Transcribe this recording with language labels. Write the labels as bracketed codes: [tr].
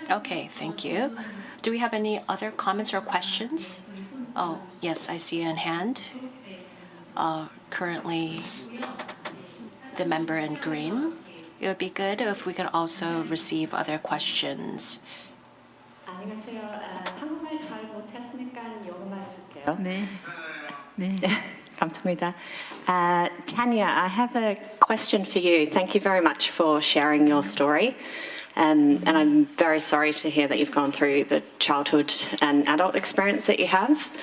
[en] Okay, thank you. Do we have any other comments or questions? Oh, yes, I see a hand. Currently, the member in green. It would be good if we could also receive other questions. [ko] 안녕하세요. 한국말 잘 못했으니까 영어만 쓸게요. 네. 네. 감사합니다. [en] Tanya, I have a question for you. Thank you very much for sharing your story. And I'm very sorry to hear that you've gone through the childhood and adult experience that you have.